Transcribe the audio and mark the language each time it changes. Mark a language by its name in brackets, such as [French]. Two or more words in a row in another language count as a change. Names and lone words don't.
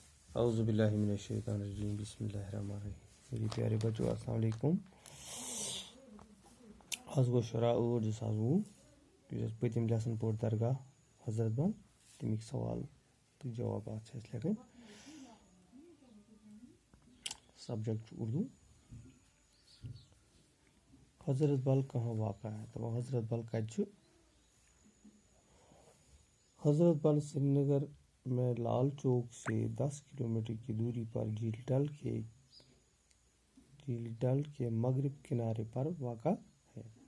[Arabic] اعوذ باللہ من الشیطان الرجیم بسم اللہ الرحمن الرحیم. [Urdu] میری پیارے بچوں [Arabic] السلام علیکم. [Kashmiri] آز گو شراء 2020 یس پتم لیسن پور درگاہ حضرت بل تمیک سوال تو جوابات لکھن. [Urdu] سبجیکٹ اردو. حضرت بل کہاں واقع ہے؟ [Kashmiri] تو حضرت بل کتھ. [Urdu] حضرت بل سری نگر میں لال چوک سے 10 کلومیٹر کی دوری پر جھیل ڈل کے مغرب کنارے پر واقع ہے.